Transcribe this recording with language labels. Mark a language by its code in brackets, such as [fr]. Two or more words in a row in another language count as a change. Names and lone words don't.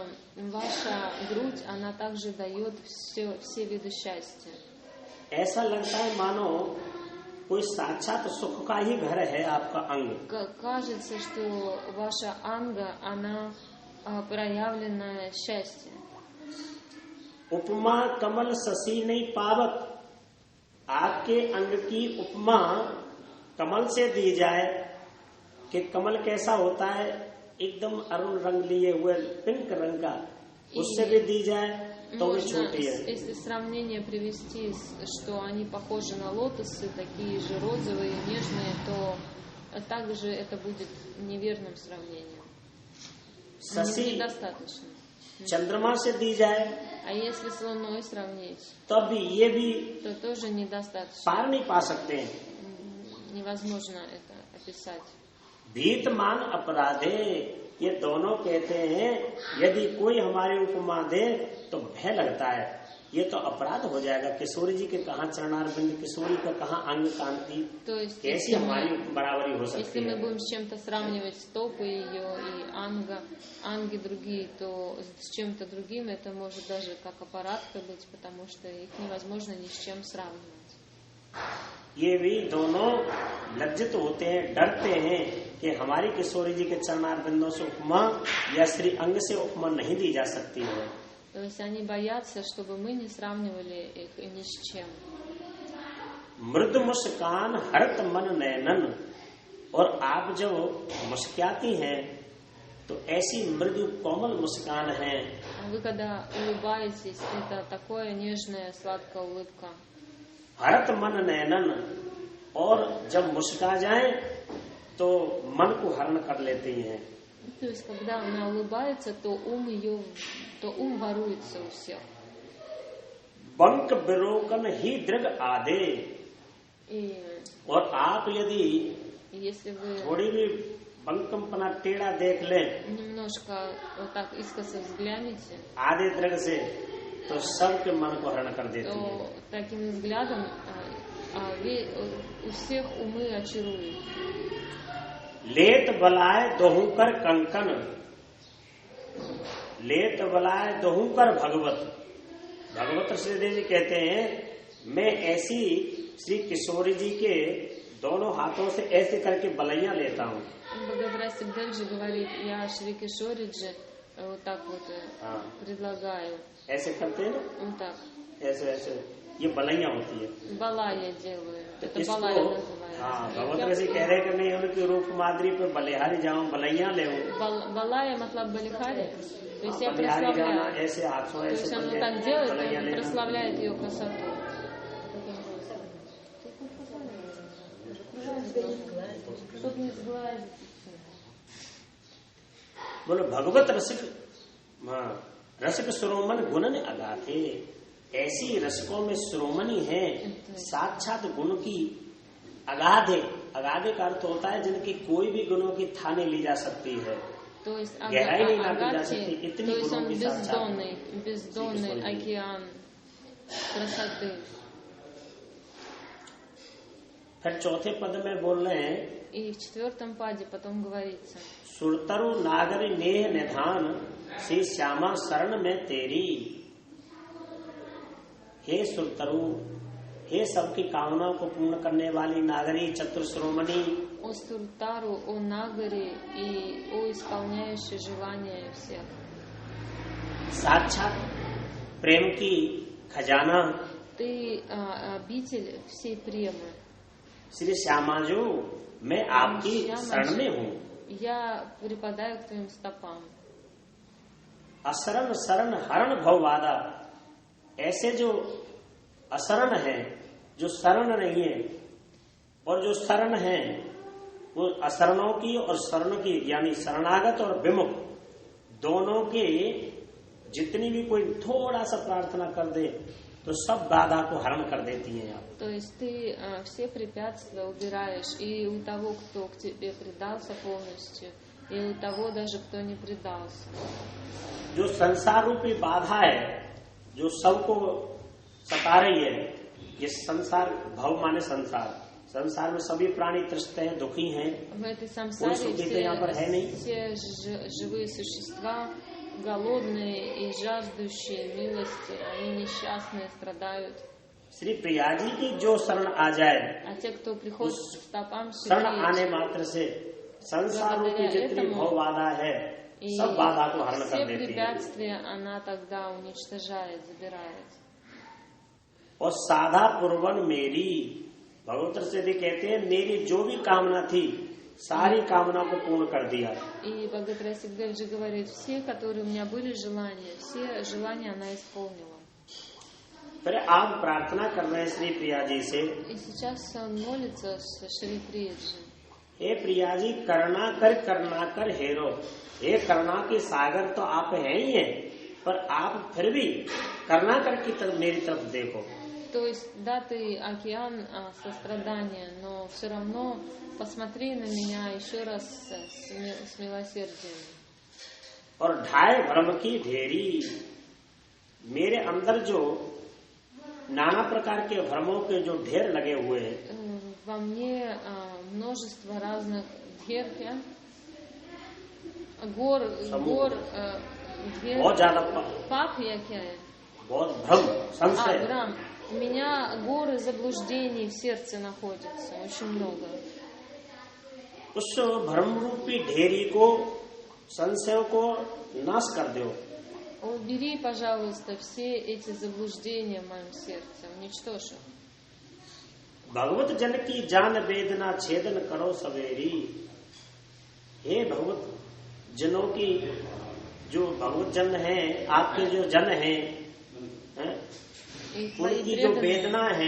[ru] Ваша грудь, она также дает все виды счастья. [hi] ऐसा लगता है मानो कोई साक्षात सुख का ही घर है आपका अंग। [ru] Кажется, что ваша анга, она проявленное счастье. [hi] उपमा कमल शशि नहीं पावत, आपके अंग की उपमा कमल से दी जाए कि कमल कैसा होता है, एकदम अरुण रंग लिए हुए पिंक रंग का, उससे भी दी जाए तो भी छोटी है। [ru] Если сравнение привести, что они похожи на лотосы, такие же розовые, нежные, то также это будет неверным сравнением. [hi] शशि [ru] Недостаточно. [hi] चंद्रमा से दी जाए, [ru] А если с Луной сравнить, [hi] तब भी ये भी [ru] то тоже недостаточно. [hi] पार नहीं पा सकते हैं। [ru] Невозможно это описать. [hi] भीतमान अपराधे, ये दोनों कहते हैं यदि कोई हमारी उपमा दे तो भय लगता है, ये तो अपराध हो जाएगा। किशोरी जी के कहाँ चरणारविंद, किशोरी का कहाँ अंग कांति, कैसी हमारी बराबरी हो सकती [ru] Если [hi] है। [ru] мы будем с чем-то сравнивать стопы ее и анги другие, то с чем-то другим это может даже как аппаратка быть, потому что их невозможно ни с чем сравнивать. [hi] ये भी दोनों लज्जित होते हैं, डरते हैं कि हमारी किशोरी जी के चरणारविंदों से उपमा या श्री अंग से उपमा नहीं दी जा सकती है। [ru] То есть они боятся, чтобы мы не сравнивали их ни с чем. [hi] मृदु मुस्कान हरत मन नयनन, और आप जब मुस्कुराती हैं तो ऐसी मृदु कोमल मुस्कान है। [ru] А вы когда улыбаетесь, это такое нежная, сладкая улыбка. [hi] हरत मन नयनन, और जब मुस्कुरा जाए तो मन को हरण कर लेती हैं। [ru] То есть когда она улыбается, то ум воруется у всех. [hi] बंक बिरोकन ही दृढ़ आदे, [ru] И [hi] और आप यदि [ru] если вы [hi] थोड़ी भी बंकमपना टेढ़ा देख लें [ru] немножко вот так искоса взглянете, [hi] आधे दृढ़ से, तो सबके मन को हरण कर देती है। [ru] то таким взглядом у всех умы очарует. [hi] लेत बलाय दोहू कर कंकन, लेत बलाय दोहू कर भगवत। भगवत श्रीदेव जी कहते हैं मैं ऐसी श्री किशोरी जी के दोनों हाथों से ऐसे करके बलैया लेता हूँ। [ru] Бхагават Сикдевджи говорит, я Шри Кишориджи вот так вот предлагаю. [hi] ऐसे करते हैं ना, [ru] Вот так. [hi] ऐसे ऐसे, ये बलैया होती है। [ru] Бала я делаю. Это [hi] इसको [ru] бала называется. [hi] हाँ, भगवत ऋषि कह रहे कि मैं उनकी रूप मादरी पे बलिहारी जाऊँ, बलैया ले [ru] Балая मतलब балихари. То есть я [hi] बलिहारी जाना, [ru] прославляю. [hi] ऐसे हाथों [ru] То есть [hi] ऐसे [ru] он так делает, он прославляет ее красоту. Чтобы не сглазить. [hi] बोलो भगवत रसिक, रसिक श्रोमन गुणन अगाधे, ऐसी रसिकों में श्रोमणी है साक्षात गुण की अगाधे। अगाधे का अर्थ होता है जिनकी कोई भी गुणों की था नहीं ली जा सकती है, [ru] То есть [hi] गहराई नहीं नापी जा सकती, [ru] Агати, [hi] इतनी [ru] то есть [hi] गुणों [ru] он [hi] की साक्षात। [ru] бездонный океан красоты. [hi] फिर चौथे पद में बोल रहे हैं [ru] И в 4 паде потом говорится: [hi] सुरतरु नागरी नेह निधान श्री श्यामा शरण में तेरी। हे सुरतरु, हे सबकी कामनाओं को पूर्ण करने वाली नागरी चतुर श्रोमणी, [ru] о Суртару, о Нагаре и о исполняющий желания всех. [hi] साक्षात प्रेम की खजाना [ru] Ты обитель всей премы. [hi] श्री श्यामा जो, मैं आपकी शरण में हूँ। [ru] Я припадаю к твоим стопам. [hi] असरण शरण हरण भववादा, ऐसे जो असरण है, जो शरण नहीं है, और जो शरण है वो असरणों की और शरण की, यानी शरणागत और विमुख दोनों के, जितनी भी कोई थोड़ा सा प्रार्थना कर दे तो सब बाधा को हरण कर देती हैं आप। [ru] То есть ты все препятствия убираешь и у того, кто к тебе предался полностью, и у того даже, кто не предался. [hi] जो संसार रूपी बाधा है, जो सबको सता रही है, ये संसार, भव माने संसार, संसार में सभी प्राणी त्रस्त हैं, दुखी हैं। [ru] В этой [hi] कोई [ru] самсаре [hi] सुखी तो यहाँ पर है नहीं। [ru] все живые существа голодные и жаждущие милости, они несчастные, страдают. [hi] श्री प्रिया जी की जो शरण आ जाए, [ru] А те, кто приходит к стопам [hi] शरण आने [ru] Шри, [hi] मात्र से संसार रूपी जितनी भव बाधा है सब बाधा को हरण [ru] все [hi] कर देती है। [ru] препятствия она тогда уничтожает, забирает. [hi] और साधा पूर्वन मेरी, भगवत से भी कहते हैं मेरी जो भी कामना थी सारी कामना को पूर्ण कर दिया। [ru] И Бхагават Сикдевджи говорит, все, которые у меня были желания, все желания она исполнила. [hi] फिर आप प्रार्थना कर रहे हैं श्री प्रिया जी से, [ru] И сейчас он молится с Шри Приyaджи. [hi] हे प्रिया जी करुणा कर हेरो, हे करुणा के सागर तो आप हैं ही हैं, पर आप फिर भी करुणाकर की तरफ मेरी तरफ देखो। [ru] То есть, да, ты океан сострадания, но все равно посмотри на меня еще раз с милосердием. [hi] और ढाई भ्रम की ढेरी, मेरे अंदर जो नाना प्रकार के भ्रमों के जो ढेर लगे हुए हैं, [ru] во мне множество разных ढेर, क्या гор, ढेर, [hi] बहुत ज्यादा पाप या क्या है, बहुत भ्रम संशय, भ्रम. [ru] У меня горы заблуждений в сердце находятся, очень много. [hi] उस भ्रम रूपी ढेरी को, संशयों को नाश कर दो। [ru] Убери, пожалуйста, все эти заблуждения в моем сердце, уничтожь их. [hi] भगवत जन की जान वेदना छेदन करो सवेरी। हे भगवत जनों की, जो भगवत जन हैं, आपके जो जन हैं, उनकी जो वेदना है,